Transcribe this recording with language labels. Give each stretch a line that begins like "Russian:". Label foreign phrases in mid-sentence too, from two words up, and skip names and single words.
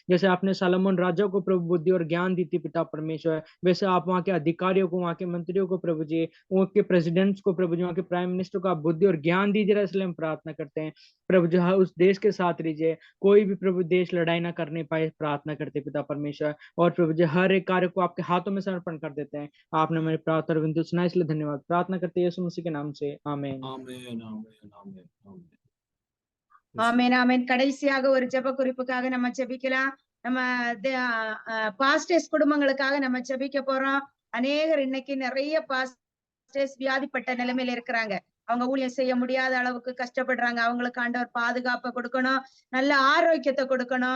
Hindi: जैसे आपने सलोमन राजा को प्रभु बुद्धि और ज्ञान दी थी पिता परमेश्वर, वैसे आप वहाँ के अधिकारियों को, वहाँ के मंत्रियों को प्रभु जी, उनके प्रेसिडेंट्स को प्रभु जी, वहाँ के
English: prime minister
Hindi: को आप बुद्धि और ज्ञान दीजिए, इसलिए हम प्रार्थना करते हैं। प्रभु जी उस देश के साथ रहिए, कोई भी प्रभु देश लड़ाई ना करने पाए, प्रार्थना करते पिता परमेश्वर। और प्रभु जी हर एक कार्य को आपके हाथों में समर्पण कर देते हैं। आपने मेरी प्रार्थना और विनती सुना, इसलिए धन्यवाद। प्रार्थना करते हैं यीशु मसीह के नाम से, आमीन आमीन आमीन आमीन आमीन।
Tamil: ஆமென் ஆமென். கடைசியாக ஒரு ஜெப குறிப்புக்காக நம்ம ஜெபிக்கலாம். நம்ம பாஸ்டர்ஸ் குடும்பங்களுக்காக நம்ம ஜெபிக்க போறோம். அநேகர் இன்னைக்கு நிறைய பாஸ்டர்ஸ் வியாதிப்பட்ட நிலைமையில இருக்கிறாங்க. அவங்க ஊழியம் செய்ய முடியாத அளவுக்கு கஷ்டப்படுறாங்க. அவங்களுக்கு ஆண்டவர் பாதுகாப்பை கொடுக்கணும், நல்ல ஆரோக்கியத்தை கொடுக்கணும்.